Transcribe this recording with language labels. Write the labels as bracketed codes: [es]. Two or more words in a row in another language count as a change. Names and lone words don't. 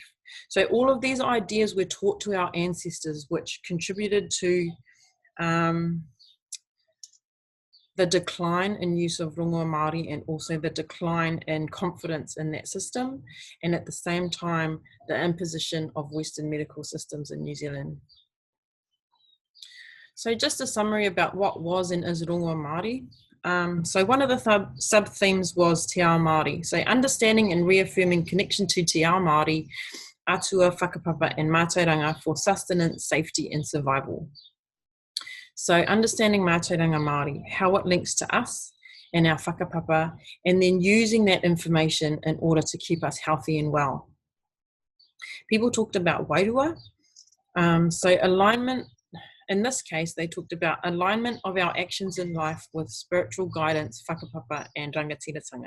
[en] So all of these ideas were taught to our ancestors, which contributed to the decline in use of [mi] Rongoā Māori, [en] and also the decline in confidence in that system, and at the same time, the imposition of Western medical systems in New Zealand. So just a summary about what was and is [mi] Rongoā Māori. [en] So one of the sub-themes was [mi] Te Ao Māori. [en] So understanding and reaffirming connection to [mi] Te Ao Māori, [en] atua, whakapapa and mātauranga for sustenance, safety and survival. So understanding [mi] mātauranga Māori, [en] how it links to us and our whakapapa, and then using that information in order to keep us healthy and well. People talked about wairua. So alignment, in this case, they talked about alignment of our actions in life with spiritual guidance, whakapapa and rangatiratanga.